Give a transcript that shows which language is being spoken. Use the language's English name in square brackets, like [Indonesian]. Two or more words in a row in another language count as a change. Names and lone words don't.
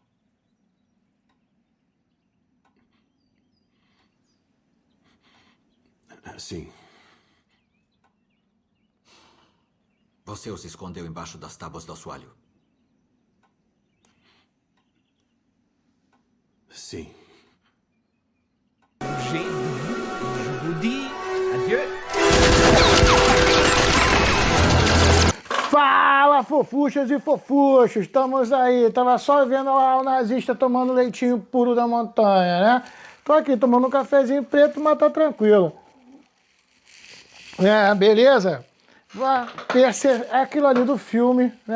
[Portuguese] Sim. Você os escondeu embaixo das tábuas do assoalho? Sim. [French] Je vous dis adieu. [Portuguese] Fala, fofuchas e fofuchos, estamos aí. Tava só vendo lá o nazista tomando leitinho puro da montanha, né? Tô aqui tomando um cafezinho preto, mas tá tranquilo. Beleza? É aquilo ali do filme, né?